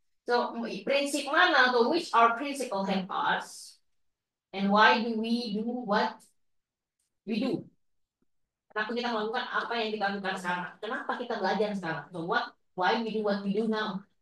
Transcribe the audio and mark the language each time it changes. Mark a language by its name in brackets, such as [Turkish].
[English] So, [Indonesian] prinsip mana atau [English] which are principle help us and why do we do what we do? [Indonesian] Kenapa kita melakukan apa yang kita lakukan sekarang? Kenapa kita belajar sekarang? [English] So, why we do what we do now?